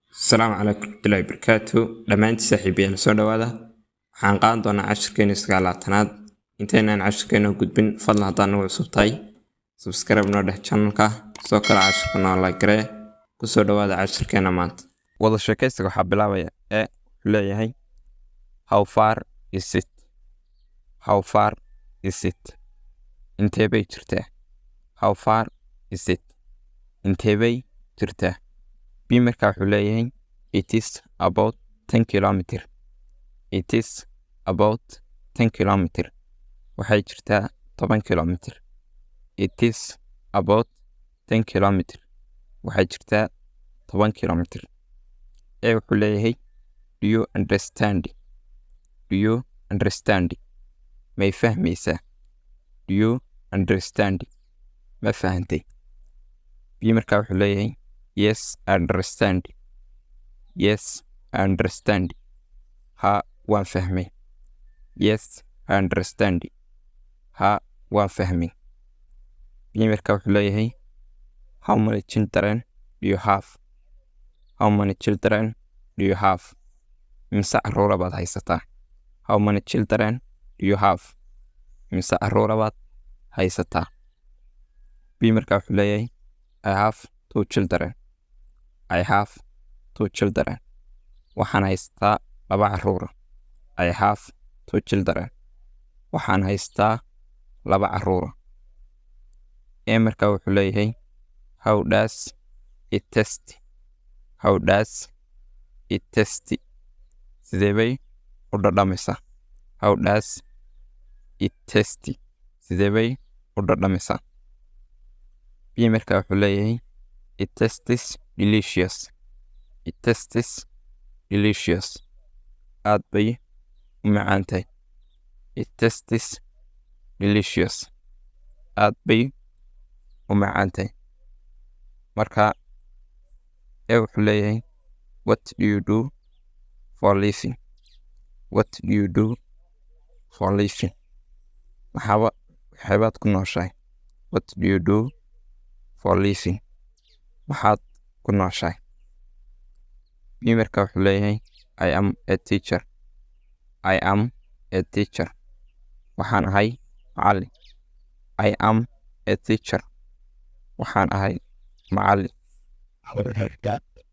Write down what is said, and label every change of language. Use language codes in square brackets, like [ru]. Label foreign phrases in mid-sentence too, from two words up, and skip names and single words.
[ar] السلام عليكم ورحمة الله وبركاته. [so] dhamaantii saaxiibayaal soo dhawaada. waxaan qaadan doonaa casharkeena 9aad intaynaan casharkeena gudbin fadlan haddaan nagu cusub tahay subscribe noo dheh channelka soo kala casharka noo like garee ku soo dhawaada casharkeena maanta. Wadasheekaysiga waxaa bilaabaya leeyahay [en] how far is it? How far is it? [so] Intee bay jirtaa? [en] How far is it? [so] Intee bay jirtaa? B markaa wuxuu leeyahay [en] it is about 10 kilometer. It is about 10 kilometer. [so] waxay jirtaa [en] 10 kilometer. It is about 10 kilometer. [so] waxay jirtaa 10 kilometer. A wuxuu leeyahay [en] do you understand? Do you understand? [so] may fahmaysaa? [en] Do you understand? [so] ma fahantay? B markaa wuxuu leeyahay [en] yes I understand. Yes I understand. [so] ha waan fahmay. [en] Yes I understand. [so] ha waan fahmay. B markaa wuxuu leeyahay [en] how many children do you have? How many children do you have? [so] imisa carruur baad haysataa? [en] How many children do you have? [so] imisa carruur baad haysataa? B markaa wuxuu leeyahay [en] I have 2 children. I have 2 children. [so] waxaan haystaa 2 carruur. [en] I have 2 children. [so] waxaan haystaa 2 carruur. A markaa wuxuu leeyahay [en] how does it taste? How does it taste? [so] sidee bay u dhadhamaysaa? [en] How does it taste? [so] sidee bay u dhadhamaysaa? B markaa wuxuu leeyahay [en] it tastes delicious. It tastes delicious. [so] aad bay u macaan tahay. [en] It tastes delicious. [so] aad bay u macaan tahay. marka A wuxuu leeyahay [en] what do you do for living? What do you do for living? [so] waxaad ku nooshahay? [en] What do you do for living? [so] waxaad ku nooshahay? B markaa wuxuu leeyahay [en] I am a teacher. I am a teacher. [so] waxaan ahay macallin. [en] I am a teacher. [so] waxaan ahay macallin.